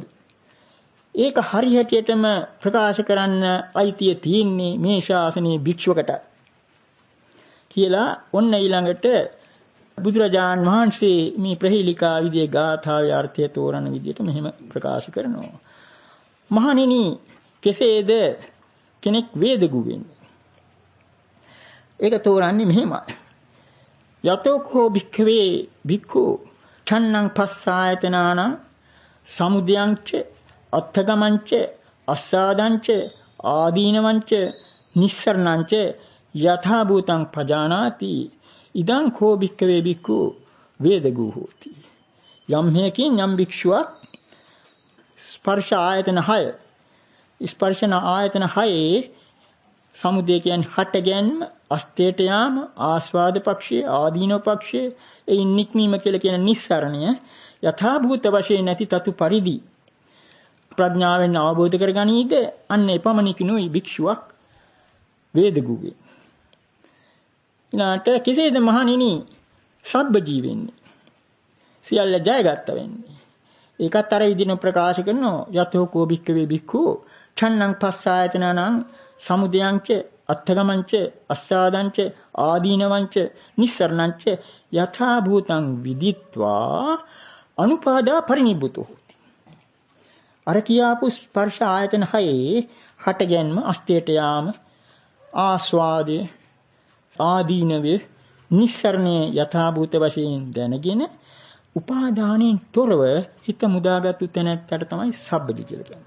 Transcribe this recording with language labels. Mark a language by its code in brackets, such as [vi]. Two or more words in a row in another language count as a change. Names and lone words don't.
[si] ඒක හරියටම ප්‍රකාශ කරන්න අයිතිය තියෙන්නේ මේ ශාසනයේ භික්ෂුවකට කියලා ඔන්න ඊළඟට බුදුරජාන් වහන්සේ මේ ප්‍රහේලිකා විදියේ ගාථාවේ අර්ථය තෝරන විදියට මෙහෙම ප්‍රකාශ කරනවා. මහණෙනි, කෙසේද කෙනෙක් වේදගු වෙන්නේ? ඒක තෝරන්නේ මෙහෙමයි. [pi] යතෝකෝ භික්ඛවේ භික්ඛු ඡන්නං පස්සායතනාන සමුදයංච අත්තගමංච අස්සාදංච ආදීනවංච නිස්සරණංච යථා භූතං පජානාති ඉදං කෝ භික්ඛවේ භික්ඛු වේදගු හෝති. [si] යම් හේකින් යම් භික්ෂුවක් ස්පර්ශ ආයතන 6 ස්පර්ශන ආයතන 6 සමුදය කියන්නේ හට ගැනීම, අස්තේට යාම, ආස්වාද පක්ෂයේ, ආදීනව පක්ෂයේ, ඒ නික්මීම කියලා කියන නිස්සරණය යථා භූත වශයෙන් නැති තතු පරිදි ප්‍රඥාවෙන් අවබෝධ කරගනීද අන්න එපමණකිනුයි භික්ෂුවක් වේදගු වේ. ඊළාට කෙසේද මහණෙනි සබ්බජී වෙන්නේ? සියල්ල ජයගත්ත වෙන්නේ. ඒකත් අර විදිහට ප්‍රකාශ කරනවා. [pi] යතෝ කෝ භික්ඛවේ භික්ඛු ඡන්නං පස්සායතනං සමුදයංච අත්තගමංච අස්සාදංච ආදීනවංච නිස්සරණංච යථා භූතං විදිත්වා අනුපාදා පරිනිබ්බුතෝ. [si] අර කියාපු ස්පර්ශ ආයතන 6 හට ගැනීම, අස්තේට යාම, ආස්වාදය, ආදීනවේ, නිස්සරණයේ යථා භූත වශයෙන් දැනගෙන උපාදානෙන් තොරව හිත මුදාගත් තැනකට තමයි සබ්බජි කියලා කියන්නේ.